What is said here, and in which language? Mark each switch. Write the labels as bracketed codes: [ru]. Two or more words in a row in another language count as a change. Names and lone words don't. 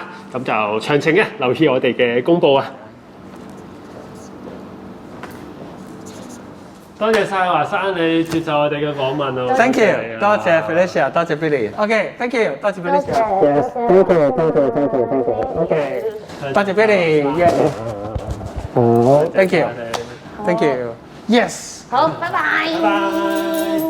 [yue] 咁就詳情嘅留意我哋嘅公佈啊！多謝晒華山你接受我哋嘅訪問咯。 [en] Thank you， [yue] 多謝 Felicia，多謝 Billy。 [en] OK，thank you， [yue] 多謝 Felicia。 [en] Yes，thank you。 [yue] OK，多謝 Billy。 [en] 好，thank you，thank you。Yes。 [yue] 好，拜拜。拜拜。